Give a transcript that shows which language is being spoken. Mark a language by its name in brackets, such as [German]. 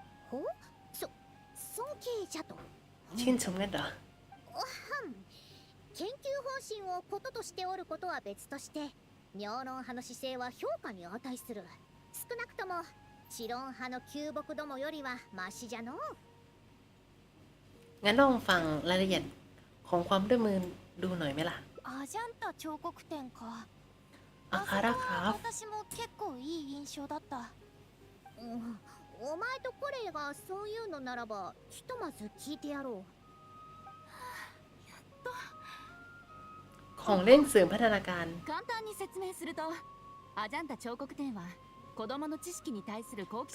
[Japanese] ほ？尊敬じゃと。 [Thai] ชื่นชมกันเหรอ [Japanese] 研究方針をこととしておることは別として妙論派の姿勢は評価に値する。少なくとも知論派の旧木どもよりはマシじゃのう。 [Thai] งั้นลองฟังรายละเอียดของความร่วมมือดูหน่อยไหมล่ะ [Japanese] アジャンタ彫刻展か。 [Thai] アカラครับ [Japanese] 私も結構いい印象だった。お前とコレイがそういうのならばひとまず聞いてやろう。 [Thai] ของเล่นเสริมพัฒนาการ [Japanese] 簡単に説明するとアジャンタ彫刻展は子供の知識に対する好奇